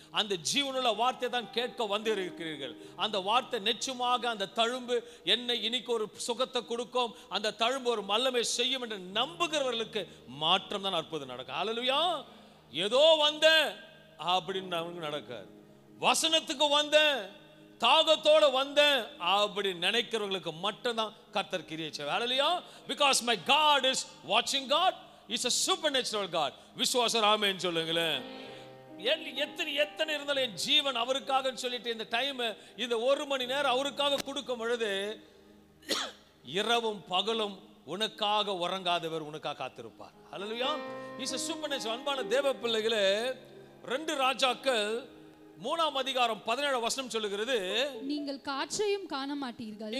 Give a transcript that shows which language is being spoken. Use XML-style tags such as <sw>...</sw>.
<ta>அந்த ஜீவனுள்ள வார்த்தை தான் கேட்க வந்து இருக்கிறீர்கள். அந்த வார்த்தை நிச்சயமாக அந்த தழும்பு என்னை இன்னைக்கு ஒரு சுகத்தை கொடுக்கும், அந்த தழும்பு ஒரு வல்லமை செய்யும் என்று நம்புகிறவர்களுக்கு மாற்றம் தான் அற்புதம் நடக்கும். ஹல்லேலூயா. ஏதோ வந்தேன் அப்படின்னு நடக்காது. வசனத்துக்கு வந்தேன், தாகத்தோட வந்தேன் அப்படி நினைக்கிறவர்களுக்கு மட்டும்தான் கர்த்தர் கிரியை செய்வார். ஹல்லேலூயா.</ta> <en>Because my God is watching God. He's a supernatural God.</en> <ta>விசுவாசம் ஆமென் சொல்லுங்களேன். எத்தனை இருந்தாலும் என் ஜீவன் அவருக்காக சொல்லிட்டு இந்த டைம், இந்த 1 மணி நேரம் அவருக்காக கொடுக்கும் பொழுது, இரவும் பகலும் உனக்காக உறங்காதவர் உனக்காக காத்திருப்பார். ஹல்லேலூயா.</ta> <en>He's a supernatural.</en> <ta>அன்பான தேவ பிள்ளைகளே, 2 ராஜாக்கள் 3ஆம் அதிகாரம் 17 வசனம் சொல்லுகிறது, நீங்கள் காற்றையும் காண மாட்டீர்கள்.</ta>